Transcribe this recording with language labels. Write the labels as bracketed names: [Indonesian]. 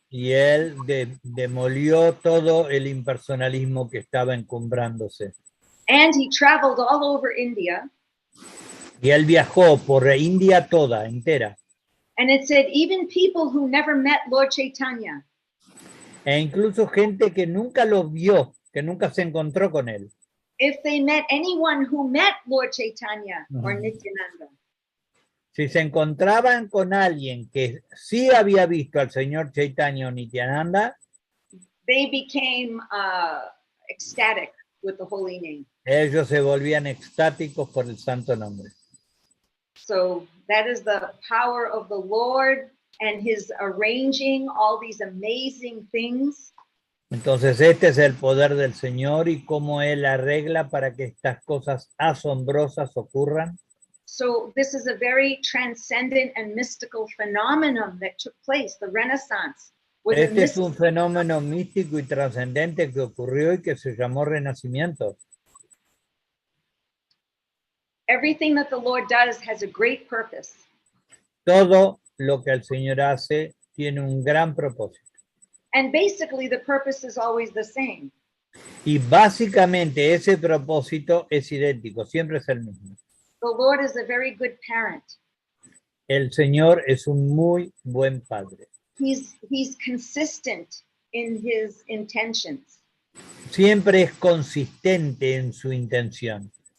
[Spanish] Y él demolió todo el impersonalismo que estaba encumbrándose. [English] And he traveled all over India. [Spanish] Y él viajó por India toda, entera. [English] And it said even people who never met Lord Chaitanya. [Spanish] E incluso gente que nunca lo vio, que nunca se encontró con él. [English] If they met anyone who met Lord Chaitanya or Nityananda. [Spanish] Si se encontraban con alguien que sí había visto al señor Chaitanya o Nityananda, [English] they became ecstatic with the holy name. [Spanish] Ellos se volvían extáticos por el santo nombre. [English] So that is the power of the Lord and his arranging all these amazing things. [Spanish] Entonces este es el poder del Señor y cómo Él arregla para que estas cosas asombrosas ocurran. [English] So this is a very transcendent and mystical phenomenon that took place, the Renaissance. [Spanish] Este es un fenómeno místico y trascendente que ocurrió y que se llamó Renacimiento. [English] Everything that the Lord does has a great purpose. [Spanish] Todo lo que el Señor hace tiene un gran propósito. [English] And basically the purpose is always the same. [Spanish] Y básicamente ese propósito es idéntico, siempre es el mismo. [English] The Lord is a very good parent. [Spanish] El Señor es un muy buen padre. [English] He's consistent in his intentions. [Spanish] Siempre es consistente en su intención.